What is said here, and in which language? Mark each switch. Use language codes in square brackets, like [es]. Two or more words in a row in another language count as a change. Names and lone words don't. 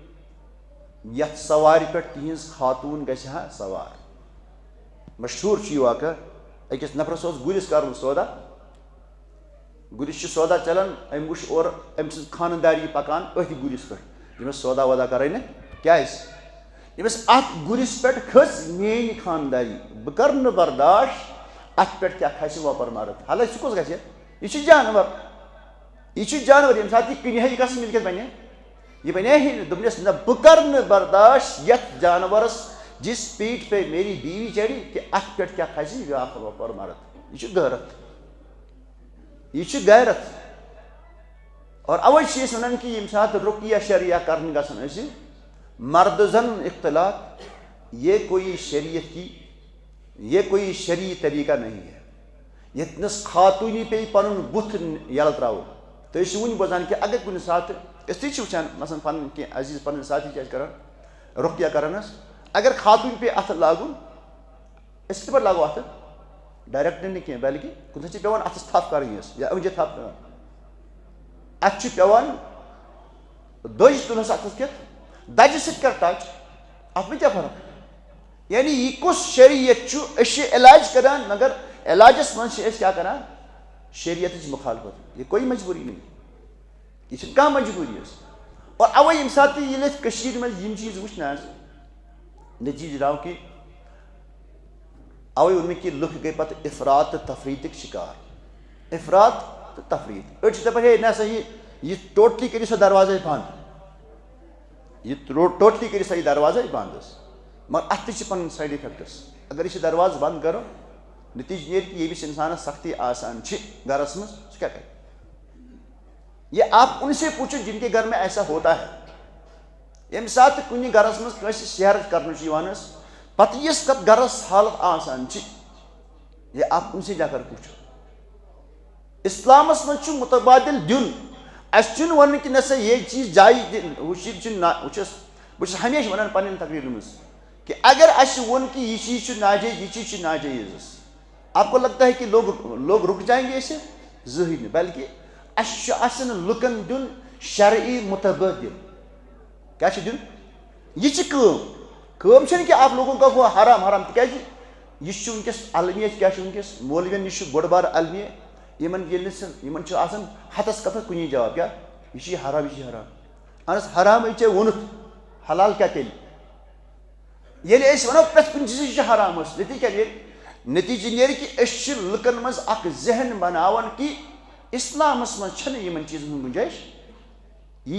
[ks] یتھ سوارِ پٮ۪ٹھ تِہنٛز خاتوٗن گژھِ ہا سوار مشہوٗر چھُ یہِ واقعہ أکِس نفرس اوس گُرِس کرُن سودا گُرِس چھُ سودا چلان أمۍ وٕچھ اورٕ أمۍ سٕنٛز خانہٕ پکان أتھۍ گُرِس پٮ۪ٹھ ییٚمِس سودا وودا کرے نہٕ کیٛازِ ییٚمِس اتھ گُرِس پٮ۪ٹھ کھٔژ میٲنۍ خانٛداری بہٕ کرٕ نہٕ برداشت اتھ پٮ۪ٹھ کیٛاہ کھسہِ وۄپر مرد حالانکہِ سُہ کُس گژھِ یہِ چھُ جانور ییٚمہِ ساتہٕ یہِ کٕنہِ ہا یہِ کس مِلکیت بنہِ یہِ بنے ہے نہٕ دوٚپنس نہ بہٕ کرٕ نہٕ برداشت یتھ جانورس [ur] جس پیٖٹھ پہ میری بیوی [ks] چڑِ کہِ اتھ پٮ۪ٹھ کیٛاہ کھسہِ بیٛاکھ وۄپر مرد یہِ چھُ غٲرت یہ چھُ غیرت اور اوے چھِ أسۍ ونان کہِ ییٚمہِ ساتہٕ رُقیہ شریعہ کرنہِ گژھان أسۍ مرد زن اختلاط [ur] یہ کوئی شریعت کی یہ کوئی شرعی طریقہ نہیں ہے [ks] ییٚتنس خاتوٗنہِ پیٚیہِ پنُن بُتھ یلہٕ تراوُن تُہۍ ٲسِو وُنہِ بوزان کہِ اگر کُنہِ ساتہٕ أسۍ تہِ چھِ وٕچھان مثلاً پنٕنۍ کینٛہہ عزیٖز پنٕنۍ ساتھی چھِ اَسہِ کران رُقیہ کران حظ اگر خاتوٗنہِ پیٚیہِ اتھٕ لاگُن أسۍ کِتھ پٲٹھۍ لاگو اتھٕ ڈائریکٹ نہیں کینٛہہ بلکہ کُنہِ ساتہٕ چھِ پیٚوان اَتھَس تھپھ کَرٕنۍ یۄس یا أنٛجہِ تھپھ پیٚوان اَتھ چھُ پیٚوان دٔج تُلنَس اَتھَس کٮ۪تھ دَجہِ سۭتۍ کر ٹچ اَتھ منٛز کیٛاہ فرق یعنی یہِ کُس شریعت چھُ أسۍ چھِ علاج کران مگر علاجَس منٛز چھِ أسۍ کیٛاہ کران شریعتٕچ مُخالفت [ur] یہ کوئی مجبوری نہیں [ks] یہ چھِنہٕ کانٛہہ مجبوری حظ اور اَوَے ییٚمہِ ساتہٕ تہِ ییٚلہِ أسۍ کٔشیٖرِ منٛز یِم چیٖز وٕچھنہٕ حظ نٔتیٖجہٕ درٛاو کہِ اَوَے ووٚن مےٚ کہِ لُکھ گٔے پَتہٕ اِفراط تہٕ تفریٖطٕکۍ شِکار اِفراط تہٕ تفریٖط أڑۍ چھِ دَپان ہے نہ سا یہِ ٹوٹلی کٔرِو سا دروازَے بنٛد یہِ ٹوٹلی کٔرِو سا یہِ دروازَے بنٛد حظ مگر اَتھ تہِ چھِ پَنٕنۍ سایڈ اِفٮ۪کٹٕس اگر أسۍ یہِ دروازٕ بنٛد کَرو نتیجہ نیرِ کہ ییٚمِس اِنسانَس سختی آسان چھِ گرس منٛز سُہ کیٛاہ کَرِ [ur] یہ آپ ان سے پوچھو جن کے گھر میں ایسا ہوتا ہے [ks] ییٚمہِ ساتہٕ کُنہِ گرس منٛز کٲنٛسہِ سیرت کرنہٕ چھُ یِوان حظ پتہٕ یُس تتھ گرس حالت آسان چھِ [ur] یہ آپ ان سے جا کر پوچھو [ks] اسلامس منٛز چھُ متبادل دیُن اَسہِ چھُنہٕ وَنُن کہِ نہ سا یہ چیٖز جایز دِنۍ ہُہ چیٖز چھُنہٕ بہٕ چھُس ہمیشہِ وَنان پنٕنٮ۪ن تقریٖرن منٛز کہ اگر اَسہِ ووٚن کہِ یہِ چیٖز چھُ ناجٲیز یہِ چیٖز چھُ ناجٲیز حظ [ur] آپ کو لگتا ہے کہ لوگ رک جائیں گے [ks] اسے زٕہٕنۍ نہٕ بلکہ اَسہِ چھُ آسان لُکن دیُن شرعی متبادل کیٛاہ چھُ دیُن یہِ چھِ کٲم چھَنہٕ کہِ [ur] آپ لوگوں کا [ks] ہُہ حرام حرام تِکیٛازِ یہِ چھُ وٕنکیٚس المیہ کیٛاہ چھُ وٕنکیٚس مولوین یہِ چھُ بوٚڑ بار المیہ یِمن ییٚلہِ نہٕ یِمن چھُ آسان ہتس کتھس کُنی جواب کیٛاہ یہِ چھُ حرام یہِ چھُ حرام اہن حظ حرامٕے ژےٚ ووٚنُتھ حلال کیٛاہ تیٚلہِ ییٚلہِ أسۍ وَنو پرٛٮ۪تھ کُنہِ چیٖزٕے چھُ حرام حظ نتیٖجہٕ کیٛاہ نیرِ نتیٖجہٕ نیرِ کہِ أسۍ چھِ لُکن منٛز اکھ ذہن بناوان کہِ اسلامس منٛز چھنہٕ یِمن چیٖزن ہُنٛد گُنجٲیش یی